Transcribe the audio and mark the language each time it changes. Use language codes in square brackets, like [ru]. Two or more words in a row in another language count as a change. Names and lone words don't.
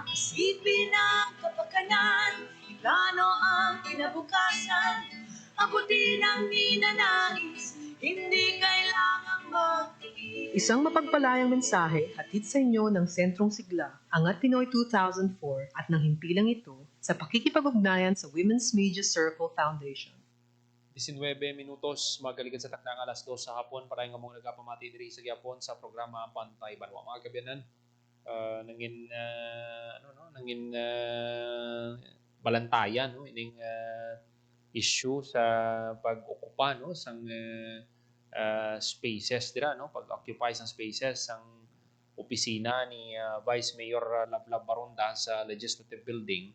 [tl] Isipin ang kapakanan, plano ang kinabukasan, abutin ang ninanais, hindi kailangang magtiis. Isang mapagpalayang mensahe hatid sa inyo ng Sentrong Sigla, Angat Pinoy 2004 at ng himpilang ito sa pakikipag-ugnayan sa Women's Media Circle Foundation. [hil] 19 minutos, magaligid sa takdang alas 2 sa hapon para nga mong nagapamati diri sa gyapon sa programa Bantay Banwa. Mga kabiyanan, nangin balantayan no ining issue sa pag-okupa no sang spaces dira no pag-occupy sang spaces sang opisina ni Vice Mayor Lablab Baronda sa Legislative Building.